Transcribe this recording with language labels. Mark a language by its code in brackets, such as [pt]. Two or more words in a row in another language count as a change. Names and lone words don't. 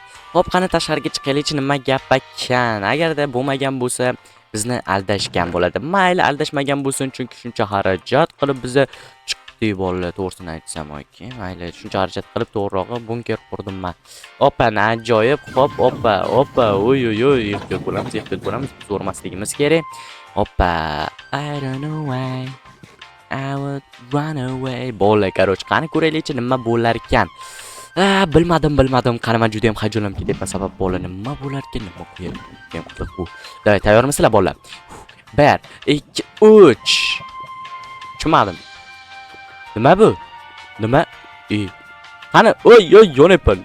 [uz] Xo'p, qani tashqariga chiqaylikchi, nima gap ekan? Agarda bo'lmagan bo'lsa, bizni aldashgan bo'ladi. Mayli, aldashmagan bo'lsin, chunki shuncha xarajat qilib bizni bolalar to'g'risini aytsam, okey. Mayli, shuncha xarajat qilib to'g'rirog'i bunker qurdim men. Oppa, ajoyib. Hop, oppa. Oy, ehtiyot bo'lamiz. Biz o'rmasligimiz kerak. Oppa. [en] I don't know why I would run away. [uz] Bola, короче, qani ko'raylikchi nima bo'lar ekan. Bilmadim. Qani men juda ham hayajonlanib ketyapman, sabab bola nima bo'lar ekan, nima qo'yayapman qiziq bu. Davay, tayyormisizlar bolalar? 1, 2, 3. Tushunmadim. Nima bu? Nima? Qani, yonyapman.